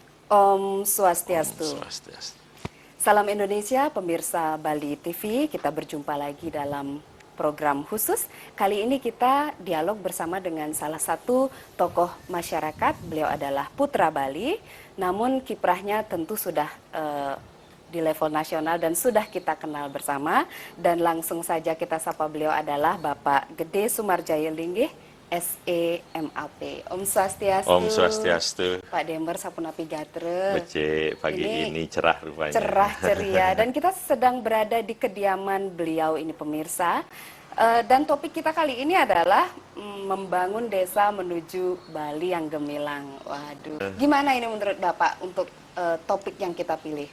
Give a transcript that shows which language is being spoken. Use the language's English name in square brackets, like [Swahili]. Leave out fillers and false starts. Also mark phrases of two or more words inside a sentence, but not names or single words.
[Balinese] Om Om Swastiastu. Swastiastu. [Indonesian] Salam Indonesia, pemirsa Bali TV. Kita berjumpa lagi dalam program khusus. Kali ini kita dialog bersama dengan salah satu tokoh masyarakat. Beliau adalah putra Bali, namun kiprahnya tentu sudah di level nasional dan sudah kita kenal bersama. Dan langsung saja kita sapa beliau adalah Bapak Gede Sumarjaya Linggih, SEMAP. [Balinese] Om Swastiastu. Om Swastiastu. Pak Dember Sapunapi Gatre. [Indonesian] Becek pagi ini cerah rupanya. Cerah ceria. Dan kita sedang berada di kediaman beliau ini pemirsa. Dan topik kita kali ini adalah membangun desa menuju Bali yang gemilang. Waduh. Gimana ini menurut Bapak untuk topik yang kita pilih?